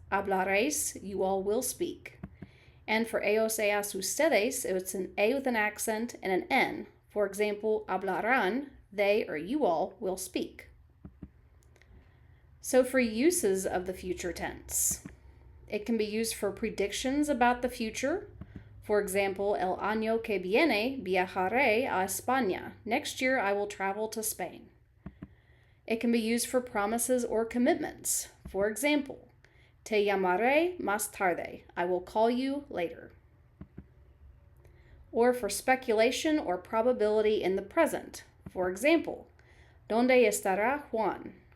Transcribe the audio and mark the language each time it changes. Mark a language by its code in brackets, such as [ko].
[en] Hablaréis, you all will speak. And for ellos, ellas, ustedes, it's an a with an accent and an n. For example, hablarán, they or you all will speak. So for uses of the future tense, it can be used for predictions about the future. For example, [es] el año que viene viajaré a España. [en] Next year I will travel to Spain. It can be used for promises or commitments. For example, [es] te llamaré más tarde. [en] I will call you later. Or for speculation or probability in the present. For example, [es] ¿Dónde estará Juan?